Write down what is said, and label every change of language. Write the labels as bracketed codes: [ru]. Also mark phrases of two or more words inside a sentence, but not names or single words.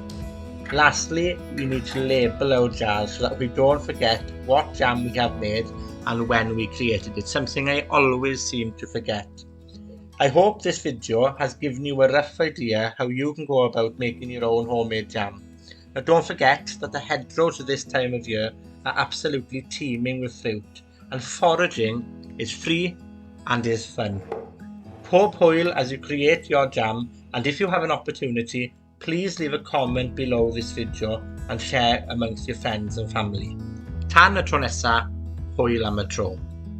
[en] Lastly, we need to label our jars so that we don't forget what jam we have made and when we created it, something I always seem to forget. I hope this video has given you a rough idea how you can go about making your own homemade jam. Now don't forget that the hedgerows at this time of year are absolutely teeming with fruit, and foraging is free and is fun. [cy] Pob hwyl [en] as you create your jam, and if you have an opportunity, please leave a comment below this video and share amongst your friends and family. [cy] Tan y tro nesa, hwyl am y tro.